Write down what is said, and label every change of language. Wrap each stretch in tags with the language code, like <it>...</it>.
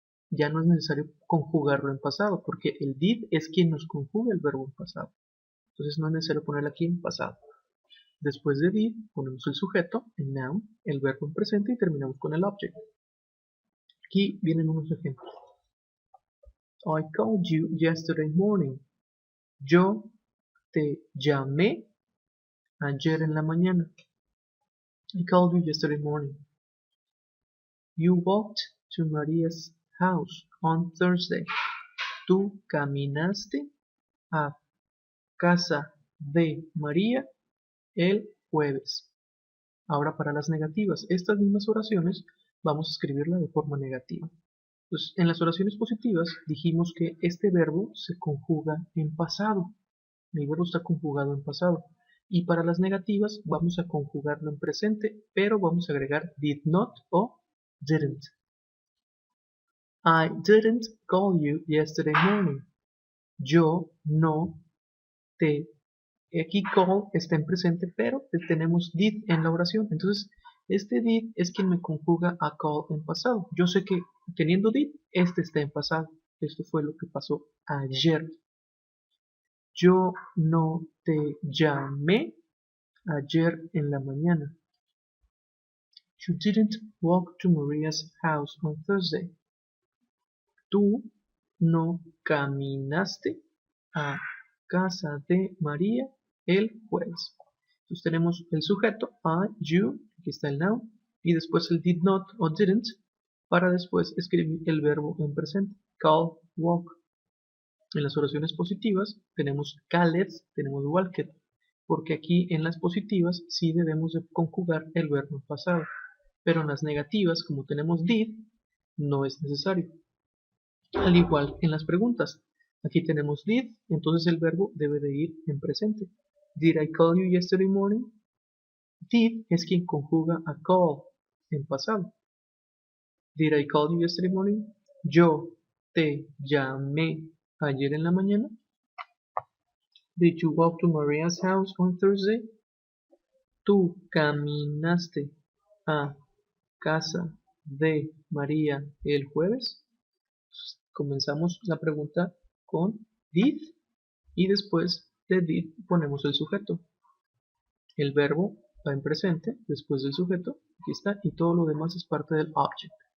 <es>Ya no es necesario conjugarlo en pasado, porque el did es quien nos conjuga el verbo en pasado. Entonces no es necesario ponerlo aquí en pasado. Después de did, ponemos el sujeto, el noun, el verbo en presente y terminamos con el object. Aquí vienen unos ejemplos.</es> <en>I called you yesterday morning.</en> <es>Yo te llamé ayer en la mañana.</es> <en>I called you yesterday morning. You walked to Maria's house on Thursday.</en> <es>Tú caminaste a casa de María el jueves. Ahora para las negativas, estas mismas oraciones vamos a escribirla de forma negativa. Entonces, en las oraciones positivas dijimos que este verbo se conjuga en pasado. El verbo está conjugado en pasado. Y para las negativas vamos a conjugarlo en presente, pero vamos a agregar did not o didn't.</es> <en>I didn't call you yesterday morning.</en> <es>Yo no te... Aquí call está en presente, pero tenemos did en la oración. Entonces, este did es quien me conjuga a call en pasado. Yo sé que teniendo did, este está en pasado. Esto fue lo que pasó ayer. Yo no te llamé ayer en la mañana.</es> <en>You didn't walk to Maria's house on Thursday.</en> <es>Tú no caminaste a casa de María el jueves. Entonces tenemos el sujeto, I, you, aquí está el noun, y después el did not o didn't, para después escribir el verbo en presente, call, walk. En las oraciones positivas tenemos called, tenemos walked, porque aquí en las positivas sí debemos de conjugar el verbo en pasado, pero en las negativas, como tenemos did, no es necesario. Al igual en las preguntas, aquí tenemos did, entonces el verbo debe de ir en presente.</es> <en>Did I call you yesterday morning?</en> <es>Did es quien conjuga a call en pasado.</es> <en>Did I call you yesterday morning?</en> <es>Yo te llamé ayer en la mañana.</es> <en>Did you walk to Maria's house on Thursday?</en> <es>Tú caminaste a casa de María el jueves. Comenzamos la pregunta con did y después de did ponemos el sujeto. El verbo va en presente después del sujeto, aquí está, y todo lo demás es parte del object.</es>